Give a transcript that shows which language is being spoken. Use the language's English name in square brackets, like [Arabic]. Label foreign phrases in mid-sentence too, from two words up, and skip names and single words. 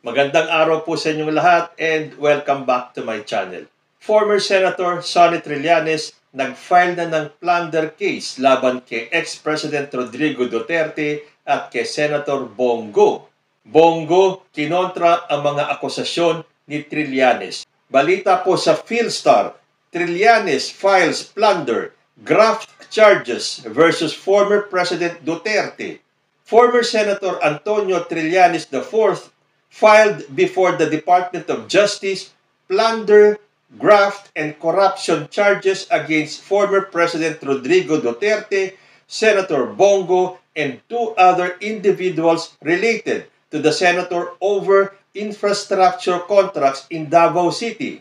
[Filipino] Magandang araw po sa inyong lahat [English] and welcome back to my channel. Former Senator [Filipino] Sonny Trillanes nag-file na ng [English] plunder case [Filipino] laban kay ex-President Rodrigo Duterte at kay Senator Bongo. Bongo kinontra ang mga akusasyon ni Trillanes. Balita po sa [English] PhilStar, Trillanes files plunder, graft charges versus former President Duterte. Former Senator Antonio Trillanes IV filed before the Department of Justice plunder, graft, and corruption charges against former President Rodrigo Duterte, Senator Bongo, and two other individuals related to the senator over infrastructure contracts in Davao City.